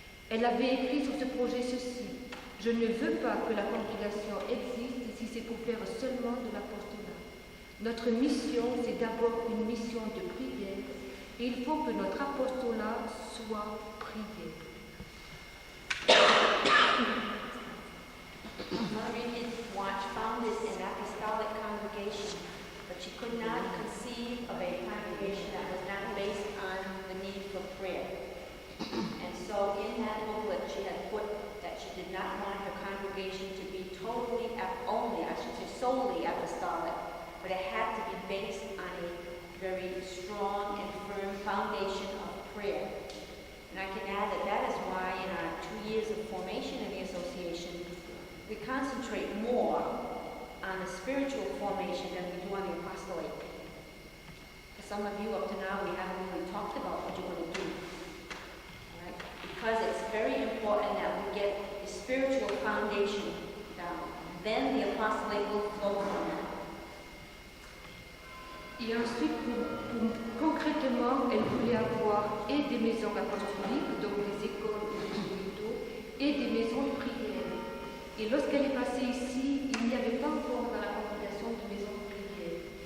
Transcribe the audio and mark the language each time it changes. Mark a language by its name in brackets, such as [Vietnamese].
[French] Elle avait écrit sur ce projet ceci: je ne veux pas que la congrégation existe si c'est pour faire seulement de l'apostolat. Notre mission, c'est d'abord une mission de prière, et il faut que notre apostolat soit prière. [English] Marie found this in apostolic congregation, but she could not conceive of a congregation that was not based on the need for prayer. And so in that booklet she had put that she did not want her congregation to be totally, solely apostolic, but it had to be based on a very strong and firm foundation of prayer. And I can add that that is why in our 2 years of formation in the association, we concentrate more on the spiritual formation than we do on the apostolate. For some of you up to now, we haven't really talked about what you're going to do. Right? Because it's very important that we get the spiritual foundation down. Then the apostolate will flow from that. [French] Et ensuite, concrètement, elle voulait avoir et des maisons apostoliques, donc des écoles ou des hôpitaux, et des maisons de prière. Et lorsqu'elle est passée ici, il n'y avait pas encore dans la congrégation de maison de prière.